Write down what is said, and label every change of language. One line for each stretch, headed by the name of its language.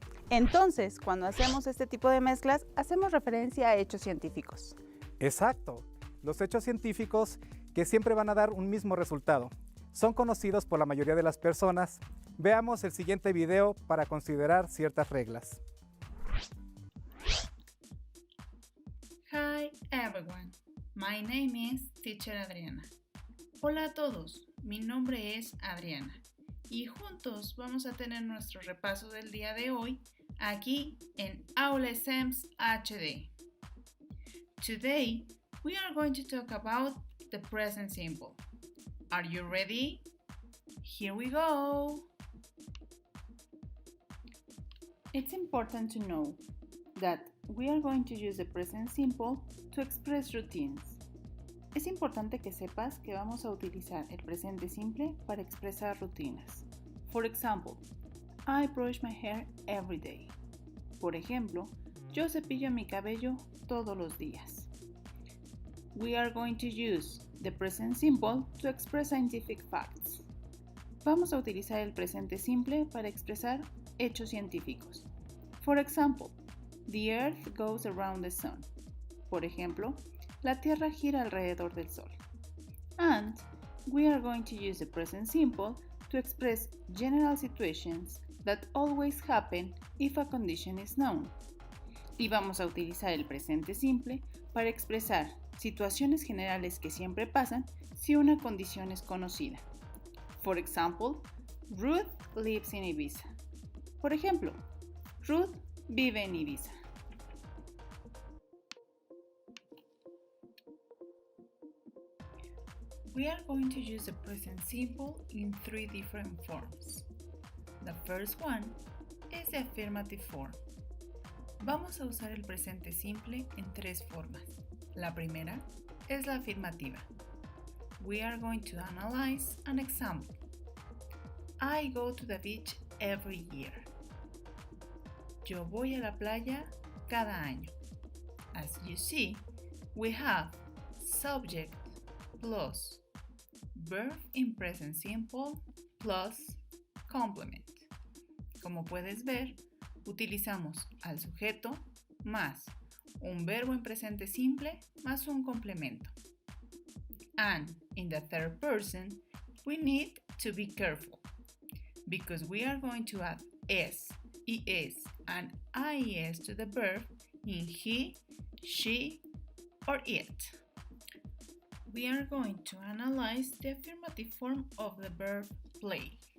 Spanish: Entonces, cuando hacemos este tipo de mezclas, hacemos referencia a hechos científicos. Exacto. Los hechos científicos que siempre van a dar un mismo resultado. Son conocidos por la mayoría de las personas. Veamos el siguiente video para considerar ciertas reglas.
English: Hi everyone, my name is Teacher Adriana.
Spanish: Hola a todos, mi nombre es Adriana y juntos vamos a tener nuestro repaso del día de hoy aquí en Ingles HD.
English: Today we are going to talk about the present simple. Are you ready? Here we go! It's important to know that we are going to use the present simple to express routines.
Spanish: Es importante que sepas que vamos a utilizar el presente simple para expresar rutinas.
English: For example, I brush my hair every day.
Spanish: Por ejemplo, yo cepillo mi cabello todos los días.
English: We are going to use the present simple to express scientific facts.
Spanish: Vamos a utilizar el presente simple para expresar hechos científicos.
English: For example, the earth goes around the sun.
Spanish: Por ejemplo, la Tierra gira alrededor del Sol.
English: And we are going to use the present simple to express general situations that always happen if a condition is known.
Spanish: Y vamos a utilizar el presente simple para expresar situaciones generales que siempre pasan si una condición es conocida.
English: For example, Ruth lives in Ibiza.
Spanish: Por ejemplo, Ruth vive en Ibiza.
English: We are going to use the present simple in three different forms. The first one is the affirmative form.
Spanish: Vamos a usar el presente simple en tres formas. La primera es la afirmativa.
English: We are going to analyze an example. I go to the beach every year.
Spanish: Yo voy a la playa cada año.
English: As you see, we have subject plus verb in present simple plus complement.
Spanish: Como puedes ver, utilizamos al sujeto más un verbo en presente simple más un complemento.
English: And in the third person, we need to be careful because we are going to add s, es, and ies to the verb in he, she, or it. We are going to analyze the affirmative form of the verb play.